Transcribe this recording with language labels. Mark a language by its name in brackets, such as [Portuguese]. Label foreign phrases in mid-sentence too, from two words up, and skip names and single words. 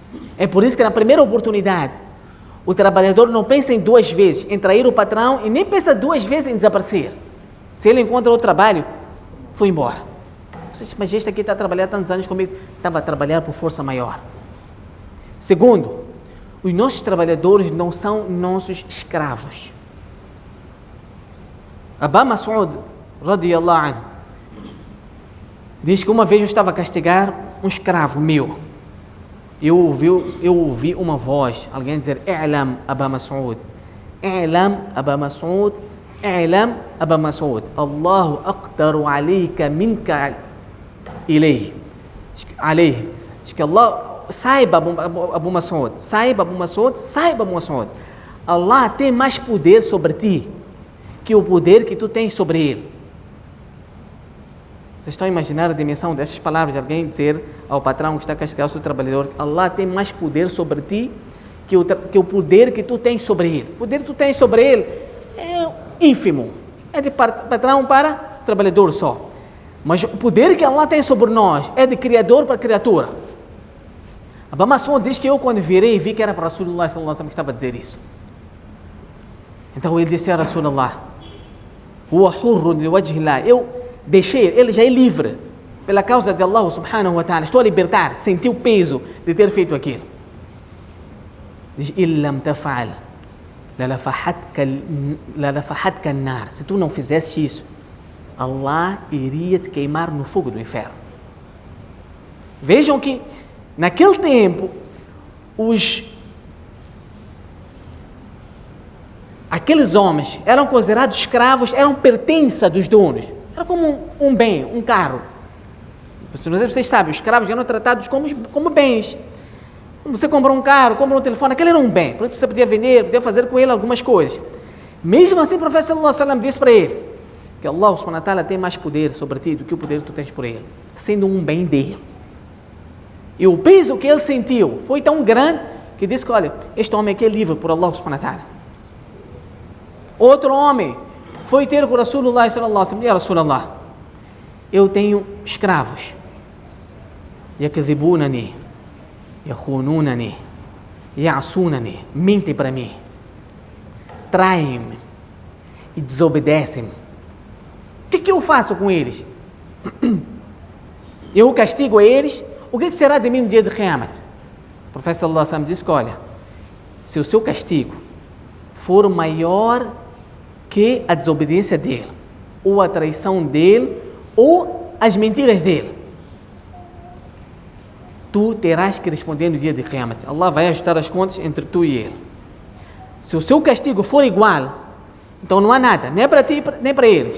[Portuguese] É por isso que na primeira oportunidade, O trabalhador não pensa em duas vezes em trair o patrão e nem pensa duas vezes em desaparecer. Se ele encontra outro trabalho, foi embora. Você diz, mas este aqui está a trabalhar tantos anos comigo. Estava a trabalhar por força maior. Segundo, os nossos trabalhadores não são nossos escravos. Aba Mas'ud, [Arabic] رضي الله عنه, [Portuguese] diz que uma vez eu estava a castigar um escravo meu. Eu ouvi uma voz, alguém dizer, [Arabic] اعلم أبا مسعود اعلم أبا مسعود اعلم أبا مسعود الله أقدر عليك منك إليه. [Portuguese] Diz que Allah, saiba Abu Mas'ud, saiba Abu Mas'ud, saiba Abu Mas'ud, Allah tem mais poder sobre ti que o poder que tu tens sobre ele. Vocês estão a imaginar a dimensão dessas palavras de alguém dizer ao patrão que está a castigar o seu trabalhador, Allah tem mais poder sobre ti que o poder que tu tens sobre ele. O poder que tu tens sobre ele é ínfimo, é de patrão para trabalhador só. Mas o poder que Allah tem sobre nós é de criador para criatura. Aba Mas'ud diz que eu quando virei vi que era para [Arabic] رسول الله صلى الله عليه وسلم [Portuguese] que estava a dizer isso. Então ele disse a Rasulullah, [Arabic] هو حر لوجه الله, [Portuguese] eu deixei, ele já é livre pela causa de [Arabic] الله سبحانه وتعالى, [Portuguese] estou a libertar, senti o peso de ter feito aquilo. Diz, [Arabic] إن لم تفعل للفحتك النار, [Portuguese] se tu não fizesse isso, Allah iria te queimar no fogo do inferno. Vejam que naquele tempo aqueles homens eram considerados escravos, eram pertença dos donos. Era como um bem, um carro. Vocês sabem, os escravos eram tratados como bens. Você comprou um carro, comprou um telefone, aquele era um bem. Por isso você podia vender, podia fazer com ele algumas coisas. Mesmo assim, o profeta [Arabic] صلى الله عليه وسلم [Portuguese] disse para ele que [Arabic] الله سبحانه وتعالى [Portuguese] tem mais poder sobre ti do que o poder que tu tens por ele, sendo um bem dele. E o peso que ele sentiu foi tão grande que disse que, olha, este homem aqui é livre por [Arabic] الله سبحانه وتعالى. [Portuguese] Outro homem foi ter com [Arabic] رسول الله صلى الله عليه وسلم, [Portuguese] Rasulullah, eu tenho escravos, [Arabic] يكذبونني يخونونني يعصونني, [Portuguese] mentem para mim, traem-me e desobedecem-me. O que eu faço com eles? Eu castigo a eles? O que será de mim no dia de Qiyamah? O profeta [Arabic] صلى الله عليه وسلم [Portuguese] disse que, olha, se o seu castigo for maior que a desobediência dele, ou a traição dele, ou as mentiras dele, tu terás que responder no dia de Qiyamah. Allah vai ajustar as contas entre tu e ele. Se o seu castigo for igual, então não há nada, nem para ti, nem para eles.